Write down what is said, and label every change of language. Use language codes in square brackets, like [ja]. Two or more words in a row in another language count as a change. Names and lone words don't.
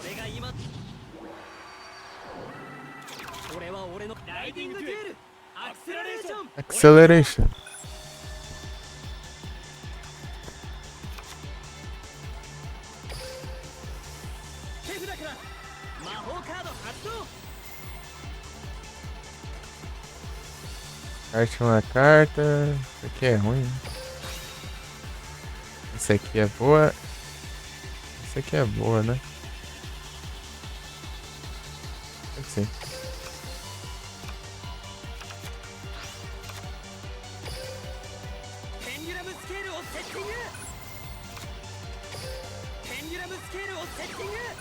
[ja] 今俺は俺の [en] Riding Duel Acceleration Acceleration. [ja] 手札から魔法カード発動 [pt] Arte uma carta. Isso aqui é ruim. Essa aqui é boa. Essa aqui é boa, né? Pode ser. [en] Pendulum scale [ja] をセッティング [en] Pendulum scale [ja] をセッティング